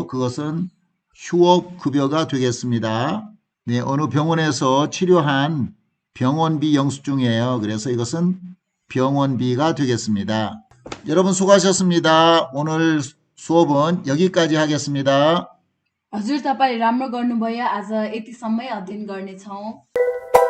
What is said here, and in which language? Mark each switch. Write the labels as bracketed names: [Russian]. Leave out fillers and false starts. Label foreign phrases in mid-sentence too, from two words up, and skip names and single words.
[Korean] 그것은 휴업급여가 되겠습니다. 네, 어느 병원에서 치료한 병원비 영수증이에요. 그래서 이것은 병원비가 되겠습니다. 여러분 수고하셨습니다. 오늘 수업은 여기까지 하겠습니다. [Nepali] हजुर तपाईले राम्रो गर्नुभयो आज यतिसम्मै अध्ययन गर्नेछौँ